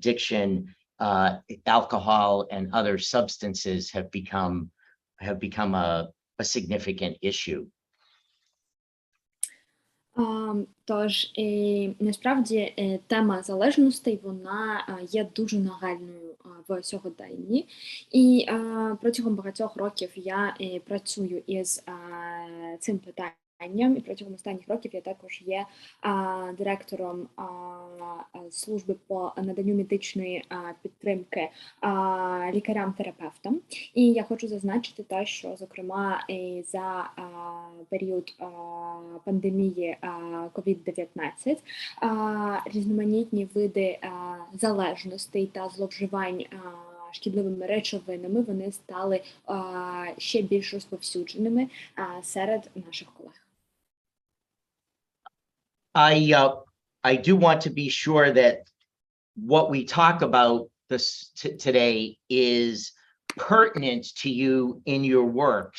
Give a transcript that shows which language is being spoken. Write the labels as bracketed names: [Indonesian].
[English] addiction, alcohol and other substances have become a significant issue. [Ukrainian] Тож, насправді, тема залежностей, вона є дуже нагальною в сьогоденні. І протягом багатьох років я працюю із цим питанням. І протягом останніх років я також є директором служби по наданню медичної підтримки лікарям-терапевтам. І я хочу зазначити те, що, зокрема, за період пандемії COVID-19 різноманітні види залежностей та зловживань шкідливими речовинами, вони стали ще більш розповсюдженими серед наших колег. [English] I do want to be sure that what we talk about today is pertinent to you in your work.